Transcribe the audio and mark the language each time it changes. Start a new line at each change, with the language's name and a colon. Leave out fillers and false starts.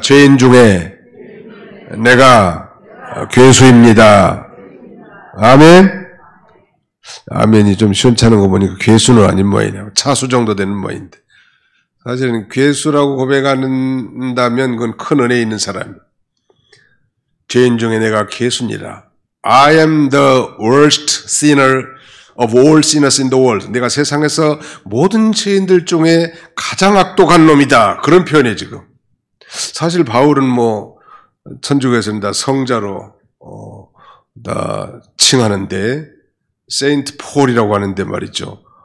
Korean: 죄인 중에 내가 괴수입니다. 아멘. 아멘이 좀 시원찮은 거 보니까 괴수는 아닌 모양이네요. 차수 정도 되는 모양인데. 사실은 괴수라고 고백한다면 그건 큰 은혜 있는 사람이에요. 죄인 중에 내가 괴수니라.
English: I am the worst sinner of all sinners in the world.
Korean: 내가 세상에서 모든 죄인들 중에 가장 악독한 놈이다. 그런 표현이에요, 지금. 사실 바울은 천주교에서는 다 성자로 다 칭하는데 세인트 폴이라고 하는데 말이죠.